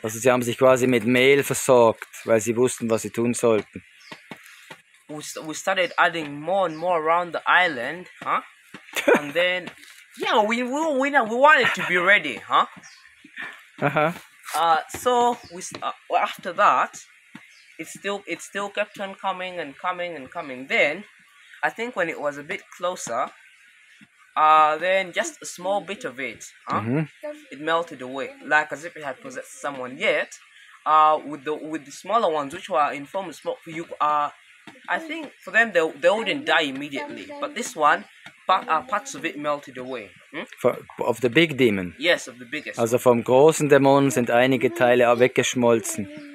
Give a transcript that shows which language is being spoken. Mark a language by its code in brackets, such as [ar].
[de] Also sie haben sich quasi mit Mehl versorgt, weil sie wussten, was sie tun sollten. [en] we started adding more and more around the island, huh? And then we wanted to be ready, huh? So after that, it still kept on coming and coming and coming. Then I think when it was a bit closer, then just a small bit of it, it melted away, like as if it had possessed someone. Yet, with the smaller ones, which were in form of smoke, I think for them they wouldn't die immediately. But this one, parts of it melted away. Of the big demon? Yes, of the biggest. [de] Also vom großen Dämon sind einige Teile auch weggeschmolzen.